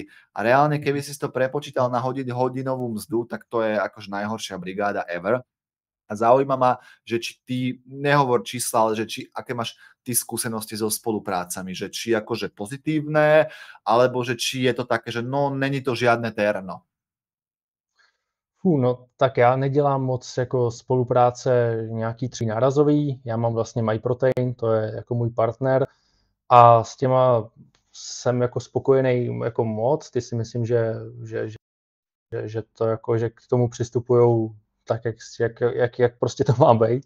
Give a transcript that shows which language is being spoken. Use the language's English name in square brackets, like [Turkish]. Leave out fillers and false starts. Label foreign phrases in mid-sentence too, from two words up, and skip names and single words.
[Slovak] A reálne, keby si to prepočítal na hodinovú mzdu, tak to je akože najhoršia brigáda ever. A zaujíma ma, že či ty, nehovor čísla, ale že aké máš ty skúsenosti so spoluprácami, že či akože pozitívne, alebo že či je to také, že no, není to žiadne terno. [Czech] No tak já nedělám moc jako spolupráce nějaký nárazový, já mám vlastně MyProtein, to je jako můj partner a s těma jsem jako spokojený jako moc, ty si myslím, že to jako, že k tomu přistupujou tak, jak prostě to má být.